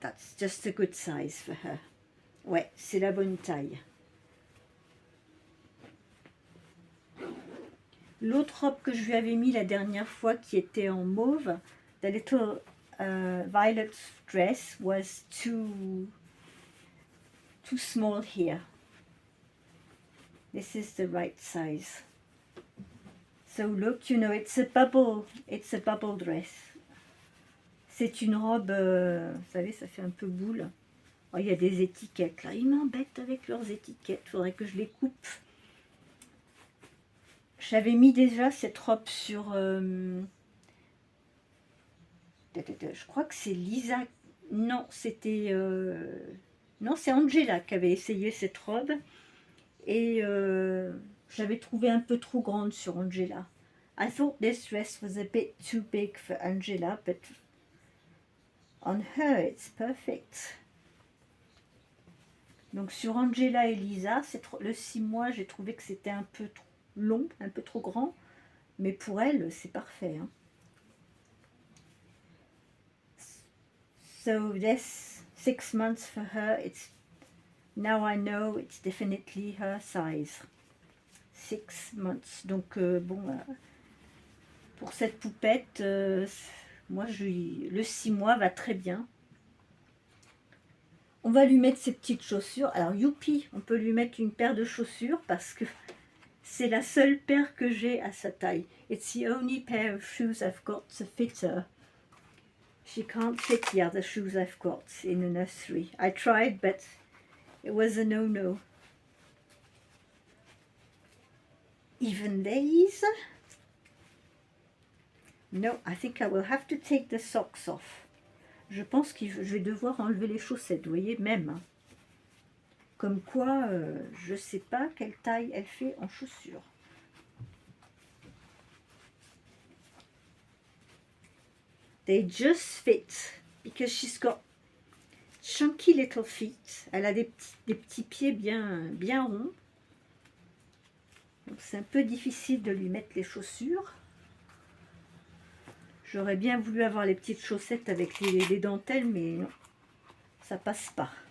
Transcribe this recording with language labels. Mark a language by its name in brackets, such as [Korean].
[English] That's just a good size for her. [French] Ouais, c'est la bonne taille. L'autre robe que je lui avais mis la dernière fois, qui était en mauve, [English] the little violet dress was too small here. This is the right size. So look, you know, it's a bubble dress. [French] C'est une robe, vous savez, ça fait un peu boule. Oh, il y a des étiquettes là. Ils m'embêtent avec leurs étiquettes. Il faudrait que je les coupe. J'avais mis déjà cette robe sur... je crois que c'est Lisa. Non, c'était... non, c'est Angela qui avait essayé cette robe. Et j'avais trouvé un peu trop grande sur Angela. [English] I thought this dress was a bit too big for Angela, but on her it's perfect. [French] Donc sur Angela et Lisa, le 6 mois, j'ai trouvé que c'était un peu trop long, un peu trop grand, mais pour elle, c'est parfait. Hein. [English] So this 6 months for her, it's now I know it's definitely her size. 6 months. [French] Donc bon, pour cette poupette, moi le 6 mois va très bien. On va lui mettre ses petites chaussures. Alors youpi, on peut lui mettre une paire de chaussures parce que c'est la seule paire que j'ai à sa taille. [English] It's the only pair of shoes I've got to fit her. She can't fit the other shoes I've got in the nursery. I tried, but it was a no-no. Even these? No, I think I will have to take the socks off. [French] Je pense que je vais devoir enlever les chaussettes, vous voyez, même. Hein. Comme quoi, je ne sais pas quelle taille elle fait en chaussures. [English] They just fit, because she's got chunky little feet. [French] Elle a des petits pieds bien ronds. Donc c'est un peu difficile de lui mettre les chaussures. J'aurais bien voulu avoir les petites chaussettes avec les dentelles, mais non, ça passe pas.